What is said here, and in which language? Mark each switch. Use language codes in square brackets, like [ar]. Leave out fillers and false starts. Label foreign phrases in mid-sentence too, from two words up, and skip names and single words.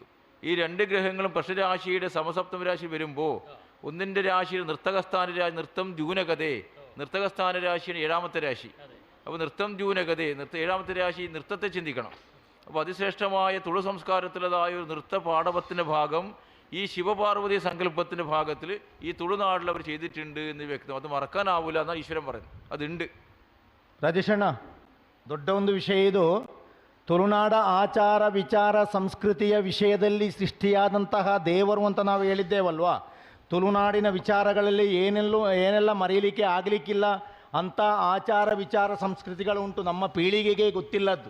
[ml] ഈ രണ്ട് ഗ്രഹങ്ങളും പക്ഷരാശിയുടെ സമസപ്തമ രാശി വരുമ്പോൾ ഒന്നിൻ്റെ രാശിയിൽ നൃത്തകസ്ഥാന രാശി, നൃത്തം ദ്യൂനകഥേ, നൃത്തകസ്ഥാന രാശിയാണ് 7ാമത്തെ രാശി. അപ്പോൾ നൃത്തം ദ്യൂനകഥേ, ഏഴാമത്തെ രാശി നൃത്തത്തെ ചിന്തിക്കണം. അപ്പോൾ അതിശ്രേഷ്ഠമായ തുളു സംസ്കാരത്തിലതായ ഒരു നൃത്ത പാടവത്തിൻ്റെ ഭാഗം ഈ ശിവപാർവതി സങ്കല്പത്തിൻ്റെ ഭാഗത്തിൽ ഈ തുളുനാട്ടിൽ അവർ ചെയ്തിട്ടുണ്ട് എന്ന് വ്യക്തം. അത് മറക്കാനാവില്ല എന്നാണ് ഈശ്വരൻ പറയുന്നത്. അതുണ്ട്. [kn] ರಾಜೇಶಣ್ಣ, ದೊಡ್ಡ ಒಂದು ವಿಷಯ ಇದು. ತುಳುನಾಡ ಆಚಾರ ವಿಚಾರ ಸಂಸ್ಕೃತಿಯ ವಿಷಯದಲ್ಲಿ ಸೃಷ್ಟಿಯಾದಂತಹ ದೇವರು ಅಂತ ನಾವು ಹೇಳಿದ್ದೇವಲ್ವಾ. ತುಳುನಾಡಿನ ವಿಚಾರಗಳಲ್ಲಿ ಏನೆಲ್ಲ ಮರೆಯಲಿಕ್ಕೆ ಆಗಲಿಕ್ಕಿಲ್ಲ ಅಂಥ ಆಚಾರ ವಿಚಾರ ಸಂಸ್ಕೃತಿಗಳು ಉಂಟು, ನಮ್ಮ ಪೀಳಿಗೆಗೆ ಗೊತ್ತಿಲ್ಲದ್ದು.